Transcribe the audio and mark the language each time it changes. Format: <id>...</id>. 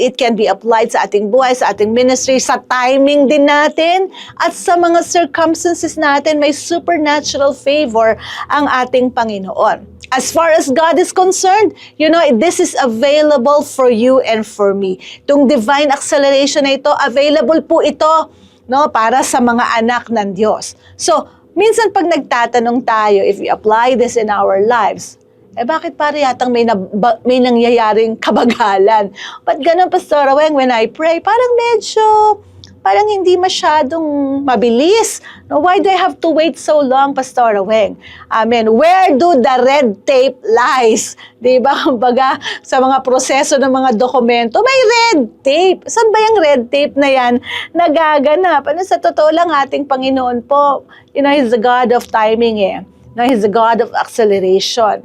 <en>It can be applied</en> <tl>sa ating buhay, sa ating ministry, sa timing din natin, at sa mga circumstances natin, may supernatural favor ang ating Panginoon.</tl> <en>As far as God is concerned, this is available for you and for me.</en> <tl>Itong divine acceleration na ito, available po ito, no, para sa mga anak ng Diyos. So, Minsan pag nagtatanong tayo,</tl> <en>if we apply this in our lives,</en> <tl>bakit pare yatang may nangyayaring kabagalan? Ba't ganun, Pastor Weng,</tl> <en>when I pray,</en> <tl>parang hindi masyadong mabilis.</tl> <en>No, why do I have to wait so long, Pastor Weng? Amen. Where do the red tape lies? Diba?</en> <tl>Kumbaga, sa mga proseso ng mga dokumento, may red tape. Saan ba yung red tape na yan nagaganap? Sa totoo lang, ating Panginoon po,</tl> <en>He's the God of timing No, He's the God of acceleration.</en>